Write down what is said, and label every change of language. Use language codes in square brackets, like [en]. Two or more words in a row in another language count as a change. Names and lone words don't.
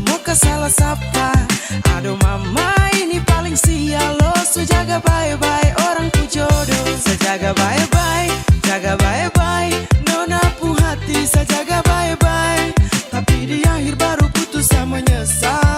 [abs] muka salah sapa. Aduh mama ini paling sial lo. So jaga bye-bye orang ku jodoh. Sejaga bye-bye, jaga bye-bye. Nona pu hati sejaga bye-bye. Tapi di akhir baru putus sama menyesal.